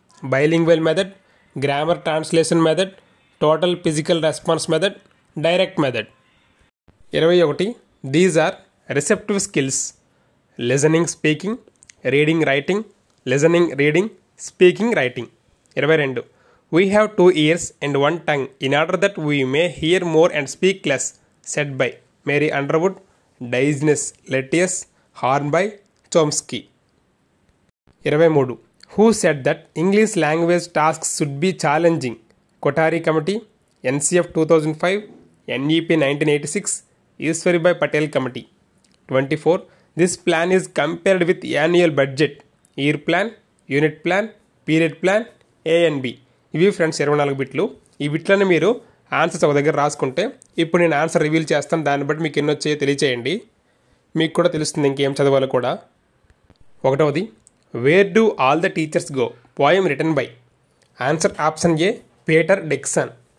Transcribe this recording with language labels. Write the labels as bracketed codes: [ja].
[en] Bilingual method, grammar translation method, total physical response method, direct method. 21 these are receptive skills. Listening, speaking, reading, writing, listening, reading, speaking, writing. 22 we have 2 ears and 1 tongue in order that we may hear more and speak less. Said by Mary Underwood, Diogenes Laertius, Hornby, Chomsky. 23 who said that English language tasks should be challenging? Kothari Committee, NCF 2005, NEP 1986, Ishwari Patel Committee. 24 this plan is compared with annual budget, year plan, unit plan, period plan, A and B. [te] ఇవి friends 24 బిట్లు. ఈ బిట్లను మీరు answers ఒక దగ్గర రాసుకుంటే ఇప్పుడు నేను ఆన్సర్ రివీల్ చేస్తాను. దాన్ని బట్టి మీకు ఎన్ని వచ్చాయో తెలియచేయండి. మీకు కూడా తెలుస్తుంది ఇంకేం చదవాలో కూడా. [en] 1వది where do all the teachers go? Poem written by. Answer option A Peter Dickson.